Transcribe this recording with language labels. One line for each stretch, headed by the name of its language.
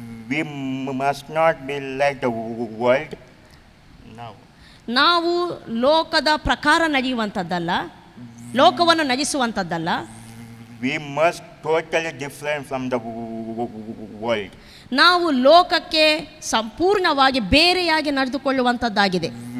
English: We must not be like the world.
Kannada: ನಾವು ಲೋಕದ ಪ್ರಕಾರ ನಡೆಯುವಂಥದ್ದಲ್ಲ, ಲೋಕವನ್ನು ನಡೆಸುವಂಥದ್ದಲ್ಲ.
English: We must totally different from the world.
Kannada: ನಾವು ಲೋಕಕ್ಕೆ ಸಂಪೂರ್ಣವಾಗಿ ಬೇರೆಯಾಗಿ ನಡೆದುಕೊಳ್ಳುವಂಥದ್ದಾಗಿದೆ.